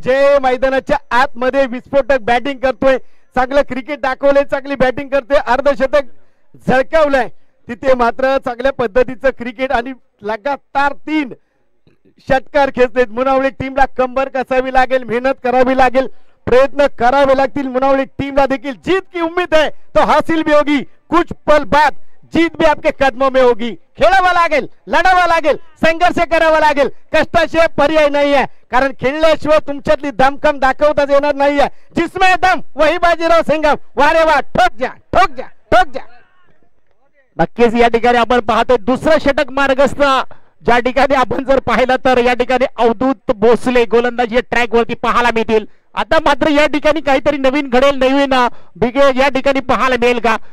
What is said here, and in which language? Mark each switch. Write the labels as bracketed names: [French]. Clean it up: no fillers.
[Marathi] जय मैदानाच्या आतमध्ये विस्फोटक बॅटिंग करतोय, चांगलं क्रिकेट दाखवलंय, चांगली बॅटिंग करतोय, अर्धशतक झळकावलंय. तिथे मात्र चांगल्या पद्धतीचं क्रिकेट आणि लगातार 3 षटकार खेचलेत. मुनावळी टीमला कंबर कसावी लागेल, मेहनत करावी लागेल, प्रयत्न करावे लागतील. मुनावळी टीमला देखील [Hindi] जीत की उम्मीद है तो हासिल भी होगी. कुछ पल बाद जीत भी आपके कदमों में होगी. [Marathi] खेळावं लागेल, लढावं लागेल, संघर्ष करावा लागेल. कष्टाशिवाय पर्याय नाही आहे, कारण खेळल्याशिवाय तुमच्यातली दमखम दाखवताच येणार नाहीये. [Hindi] जिसमें दम वही बाजीराव सिंघम. वारे वा, ठोक जा ठोक जा ठोक जा. [Marathi] नक्कीच या ठिकाणी आपण पाहतोय दुसरं षटक मार्गस्थ. ज्या ठिकाणी आपण जर पाहिलं तर या ठिकाणी अवधूत भोसले गोलंदाजी ट्रॅक वरती पाहायला मिळतील. आता मात्र या ठिकाणी काहीतरी नवीन घडेल, नवीन बिघेल या ठिकाणी पाहायला मिळेल का.